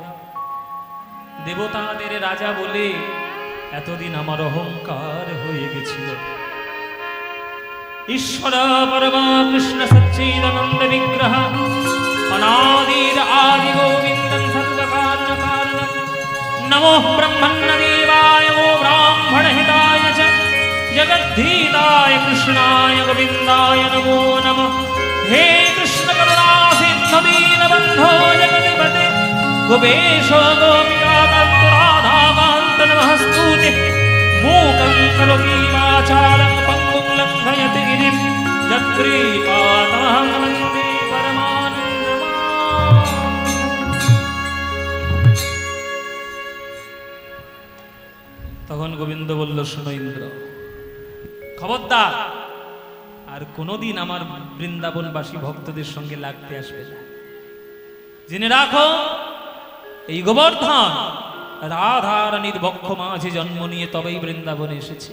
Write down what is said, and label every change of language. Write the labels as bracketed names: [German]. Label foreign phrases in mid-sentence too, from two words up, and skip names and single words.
[Bangla] দেবতাদের রাজা বলে এতদিন আমার অহংকার হয়ে গেছিল। [Sanskrit] ঈশ্বর পরমা কৃষ্ণ সচ্চিদানন্দ বিগ্রহ অনাদির আদি গোবিন্দং সর্বকারণ কারণম নমো ব্রহ্মণ্য দেবায় ও ব্রাহ্মণ হিতায় চ जगद्धीताय कृष्णाय गोविन्दाय नमो नमः। हे कृष्ण करुणा सिन्धु दीनबन्धो जगत्पते गोपेश गोपिकाकान्त राधाकान्त नमस्तुते। मूकं करोति वाचालं पङ्गुं लङ्घयति गिरिं यत्कृपातमहं वन्दे परमानन्दमाधवम्। [Bangla] তখন গোবিন্দ বলল, শোনো ইন্দ্র, খবরদার আর কোনোদিন আমার বৃন্দাবনবাসী ভক্তদের সঙ্গে লাগতে আসবে না। জেনে রাখো, এই গোবর্ধন রাধারানীর বক্ষ মাঝে জন্ম নিয়ে তবেই বৃন্দাবনে এসেছে।